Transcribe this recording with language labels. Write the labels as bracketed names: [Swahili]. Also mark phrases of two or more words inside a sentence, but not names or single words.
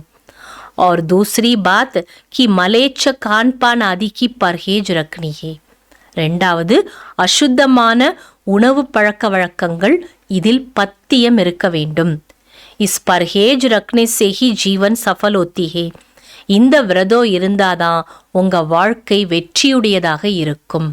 [Hindi] और दूसरी बात कि मलेच्छ खान पान आदि की परहेज रखनी है. [Tamil] ரெண்டாவது அசுத்தமான உணவு பழக்க வழக்கங்கள் இதில் பத்தியம் இருக்க வேண்டும். [Hindi] इस परहेज रखने से ही जीवन सफल होती है. [Tamil] இந்த விரதம் இருந்தாதான் உங்க வாழ்க்கை வெற்றியுடையதாக இருக்கும்.